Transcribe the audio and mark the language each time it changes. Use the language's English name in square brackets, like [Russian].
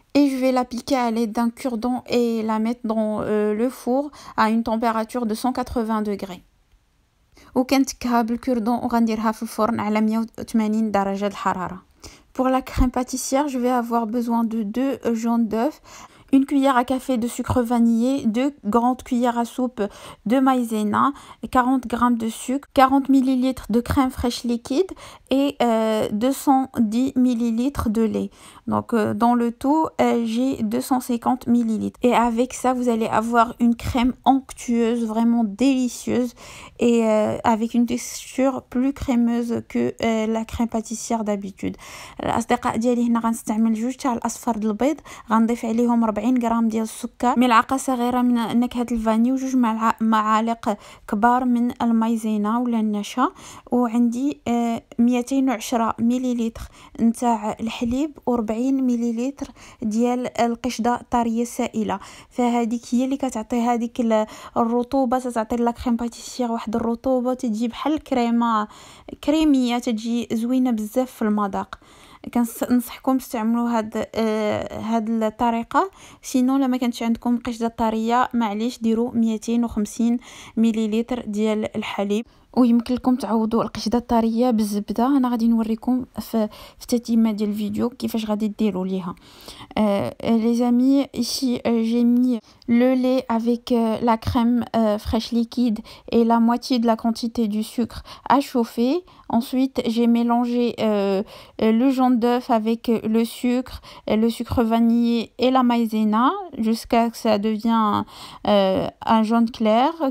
[French] Et je vais l'appliquer à l'aide d'un cure-dent et la mettre dans le four à une température de 180 degrés. [Arabic] وكنتكها بالكردون وغنديرها في الفرن على 180 درجة الحرارة. [French] Pour la crème pâtissière, je vais avoir besoin de 2 jaunes d'œufs, 1 cuillère à café de sucre vanillé, 2 grandes cuillères à soupe de maïzena, 40 g de sucre, 40 ml de crème fraîche liquide et 210 ml de lait. Donc dans le tout, j'ai 250 ml. Et avec ça, vous allez avoir une crème onctueuse, vraiment délicieuse et avec une texture plus crémeuse que la crème pâtissière d'habitude. [Arabic] الأصدقاء ديالي هنا غنستعمل 2 تاع الأصفر د البيض، غنضيف عليهم 40 غرام ديال السكر، ملعقه صغيره من نكهه الفاني، وجوج معالق كبار من المايزينا ولا النشا، وعندي 210 مليلتر نتاع الحليب و40 مليلتر ديال القشده طريه السائله. فهذيك هي اللي كتعطي هذيك الرطوبه، تعطي لا كريم باتيسير واحد الرطوبه تجي بحال الكريمه كريميه، تجي زوينه بزاف في المذاق. كنصحكم تستعملوا هاد الطريقه. سينو لما كانتش عندكم قشده طريه معليش ديروا 250 مليلتر ديال الحليب، ويمكن لكم تعوضوا القشده الطريه بالزبده. انا غادي نوريكم في التتمه ديال الفيديو كيفاش غادي ديروا ليها. [French] Les amis, ici j'ai mis le lait avec la crème fraîche liquide et la moitié de la quantité du sucre à chauffer. Ensuite, j'ai mélangé le jaune d'œuf avec le sucre vanillé et la maïzena jusqu'à ce que ça devienne un jaune clair.